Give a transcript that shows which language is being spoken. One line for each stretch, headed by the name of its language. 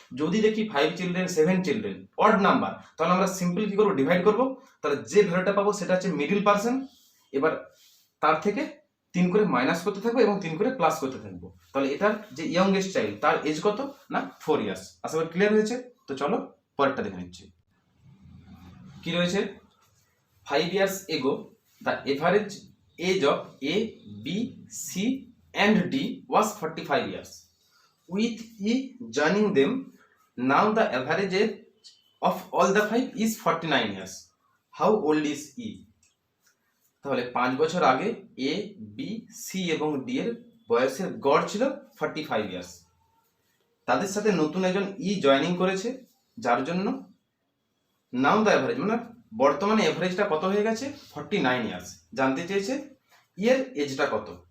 Bangla: যদি দেখি 5 children 7 children odd number তাহলে আমরা সিম্পল কি করবো ডিভাইড করবো, তাহলে যে ভ্যালুটা পাবো সেটা হচ্ছে মিডিল পার্সন, এবার তার থেকে 3 করে মাইনাস করতে থাকবো এবং 3 করে প্লাস করতে থাকবো, তাহলে এটার যে ইয়ংগেস্ট চাইল্ড তার এজ কত না 4 ইয়ার্স। আশা করি ক্লিয়ার হয়েছে। তো চলো পরেরটা দেখে নিচ্ছি। কি রয়েছে
English: 5 years ago the average age of A, B, C and D was 45 years. With E joining them, now the average age of all the 5 is 49 years. How old is E?
Bangla: তাহলে 5 বছর আগে A, B, C এবং D এর বয়সের গড় ছিল 45 years, তাদের সাথে নতুন একজন E জয়েনিং করেছে যার জন্য নাও দ্য অ্যাভারেজ মানে বর্তমানে এভারেজটা কত হয়ে গেছে 49 ইয়ার্স, জানতে চেয়েছে এর এজটা কত।